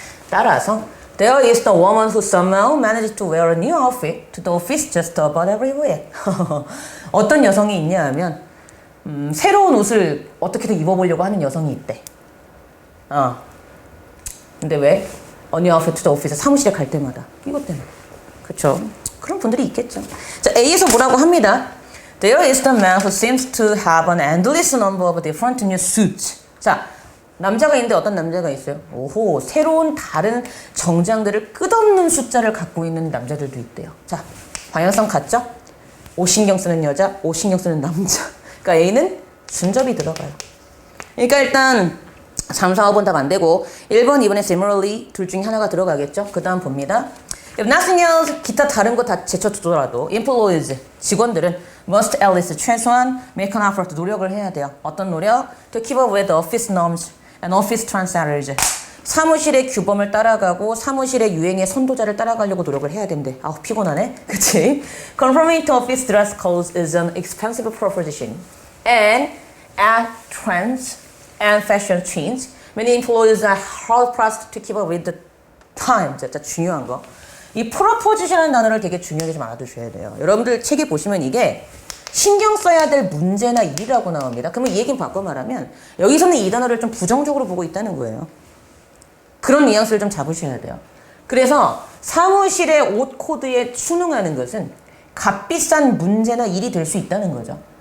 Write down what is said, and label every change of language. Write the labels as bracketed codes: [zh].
[en] 따라서 There is the woman who somehow managed to wear a new outfit to the office just about every week. [ko] 어떤 여성이 있냐 하면 새로운 옷을 어떻게든 입어보려고 하는 여성이 있대. 근데 왜? [en] A new outfit to the office. [ko] 사무실에 갈 때마다. 이것 때문에. 그쵸? 그런 분들이 있겠죠. 자, A에서 뭐라고 합니다. [en] There is the man who seems to have an endless number of different new suits. [ko] 자, 남자가 있는데 어떤 남자가 있어요? 오호, 새로운 다른 정장들을 끝없는 숫자를 갖고 있는 남자들도 있대요. 자, 방향성 같죠? 옷 신경 쓰는 여자, 옷 신경 쓰는 남자. 그러니까 A는 준접이 들어가요. 그러니까 일단 3, 4, 5번 답 안 되고 1번, 2번에 similarly 둘 중에 하나가 들어가겠죠? 그 다음 봅니다. [en] If nothing else, [ko] 기타 다른 거 다 제쳐두더라도 employees, 직원들은 [en] must at least [ko] 최소한 [en] make an effort, [ko] 노력을 해야 돼요. 어떤 노력? [en] To keep up with the office norms and office trendsetters. [ko] 사무실의 규범을 따라가고 사무실의 유행의 선도자를 따라가려고 노력을 해야 된대. 아우 피곤하네. 그치? [en] Conforming to office dress codes is an expensive proposition. And at trends and fashion change, many employees are hard pressed to keep up with the time. [ko] 진짜 중요한 거. 이 프로포지션이라는 단어를 되게 중요하게 좀 알아두셔야 돼요. 여러분들 책에 보시면 이게 신경 써야 될 문제나 일이라고 나옵니다. 그러면 이 얘기는 바꿔 말하면 여기서는 이 단어를 좀 부정적으로 보고 있다는 거예요. 그런 뉘앙스를 좀 잡으셔야 돼요. 그래서 사무실의 옷 코드에 순응하는 것은 값비싼 문제나 일이 될 수 있다는 거죠.